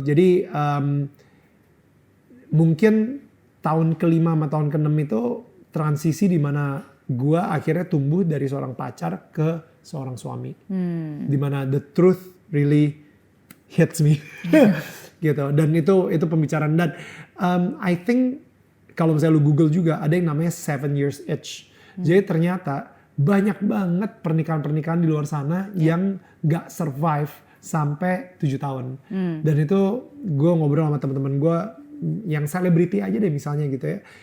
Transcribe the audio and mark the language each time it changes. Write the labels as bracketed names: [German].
[Indonesian] Jadi mungkin tahun ke-5 sama tahun ke-6 itu transisi di mana gue akhirnya tumbuh dari seorang pacar ke seorang suami. Di mana [English] the truth really hits me. [Indonesian] Gitu. Dan itu pembicaraan. Dan [English] I think [Indonesian] kalau misalnya lu Google juga ada yang namanya 7 years itch. Jadi ternyata banyak banget pernikahan-pernikahan di luar sana yang gak survive sampai 7 tahun. Dan itu gue ngobrol sama teman-teman gue yang selebriti aja deh misalnya gitu ya.